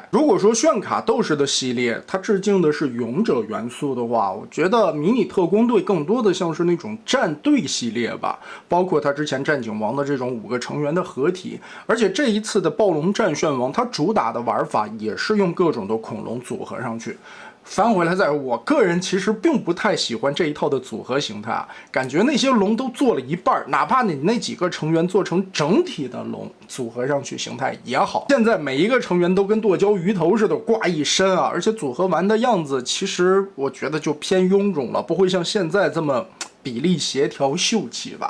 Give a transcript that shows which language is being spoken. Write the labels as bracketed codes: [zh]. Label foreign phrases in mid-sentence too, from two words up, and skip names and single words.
[zh] 如果說炫卡鬥士的系列它致敬的是勇者元素的話，我覺得迷你特工队更多的像是那種戰隊系列吧，包括它之前戰警王的這種5個成員的合體。而且這一次的暴龙戰旋王，它主打的玩法也是用各種的恐龍組合上去。翻回来在，我個人其實並不太喜歡這一套的組合形態啊，感覺那些龍都做了一半，哪怕你那幾個成員做成整體的龍組合上去形態也好。現在每一個成员都跟剁椒魚頭似的掛一身啊，而且組合完的樣子，其實我覺得就偏臃腫了，不會像現在這麼比例協調秀氣吧。